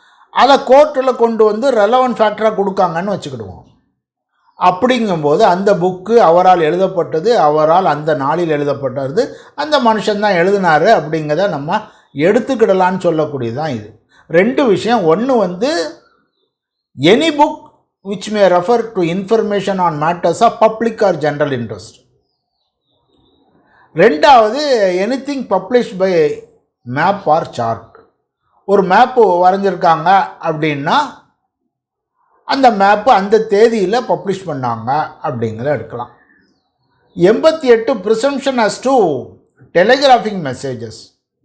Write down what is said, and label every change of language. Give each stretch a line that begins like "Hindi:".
Tamil: அதை கோர்ட்டில் கொண்டு வந்து ரெலவன்ட் ஃபேக்டராக கொடுக்காங்கன்னு வச்சுக்கிடுவோம். அப்படிங்கும்போது அந்த புக்கு அவரால் எழுதப்பட்டது, அவரால் அந்த நாளில் எழுதப்பட்டது, அந்த மனுஷன்தான் எழுதினார் அப்படிங்கிறத நம்ம எடுத்துக்கிடலான்னு சொல்லக்கூடியதான் இது. ரெண்டு விஷயம். ஒன்று வந்து
English: Any book which may refer to information on matters of public or general interest. ரெண்டாவது anything published by map or chart.
Tamil: ஒரு மேப்பு வரைஞ்சிருக்காங்க அப்படின்னா அந்த மேப்பு அந்த தேதியில் பப்ளிஷ் பண்ணாங்க அப்படிங்கிறத எடுக்கலாம்.
English: 88 presumption as to telegraphic messages.